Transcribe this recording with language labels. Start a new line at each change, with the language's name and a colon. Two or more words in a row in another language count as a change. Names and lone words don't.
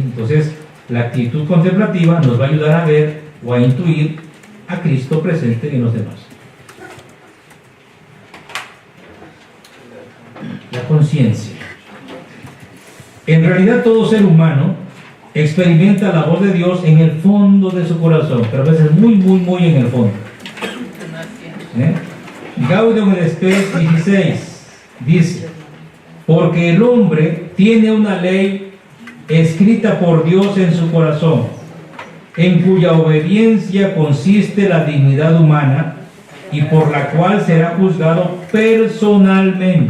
Spanish: Entonces, la actitud contemplativa nos va a ayudar a ver o a intuir a Cristo presente en los demás. La conciencia. En realidad, todo ser humano experimenta la voz de Dios en el fondo de su corazón, pero a veces muy en el fondo. Gaudium et Spes 16 dice: porque el hombre tiene una ley escrita por Dios en su corazón, en cuya obediencia consiste la dignidad humana y por la cual será juzgado personalmente.